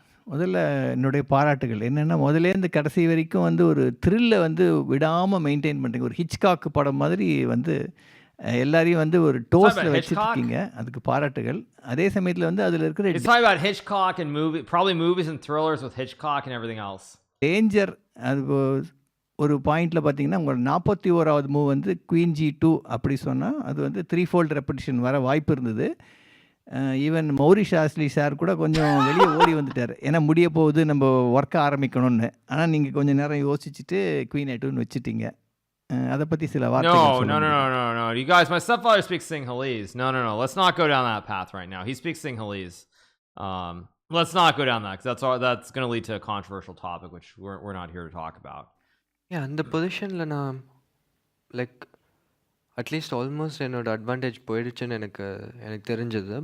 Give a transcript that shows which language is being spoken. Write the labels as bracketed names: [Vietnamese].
[Tamil] முதல்ல என்னுடைய பாராட்டுகள். என்னென்னா முதலேருந்து கடைசி வரைக்கும் வந்து ஒரு த்ரில்லை வந்து விடாமல் மெயின்டைன் பண்ணுறீங்க. ஒரு ஹிச்காக் படம் மாதிரி வந்து எல்லாரையும் வந்து ஒரு டோஸில் வச்சுருக்கீங்க. அதுக்கு பாராட்டுகள். அதே சமயத்தில் வந்து அதில் இருக்கிற [English] It's talking about Hitchcock and probably movies and thrillers with Hitchcock and everything else. [Tamil] Danger அது ஒரு பாயிண்டில் பார்த்தீங்கன்னா உங்கள் 41வது மூவ் வந்து குயின் G2 அப்படி சொன்னால் அது வந்து 3-fold ரெப்படிஷன் வர வாய்ப்பு இருந்தது. ஈவன் மௌரிஷ் ஆஸ்லி சார் கூட கொஞ்சம் வெளியே ஓடி வந்துட்டார். ஏன்னா முடிய போகுது நம்ம ஒர்க்கை ஆரம்பிக்கணும்னு. ஆனால் நீங்கள் கொஞ்சம் நேரம் யோசிச்சுட்டு குயின் A2ன்னு வச்சுட்டீங்க. அதை பற்றி சில வார்த்தைகள் [English] No. You guys, my stepfather speaks Sinhalese. No. Let's not go down that path right now. He speaks Sinhalese. Let's not go down that because that's going to lead to a controversial topic, which we're not here to talk about. [Tamil] Yeah, இந்த பொசிஷனில் நான் like at least almost என்னோட advantage போயிடுச்சுன்னு எனக்கு தெரிஞ்சது.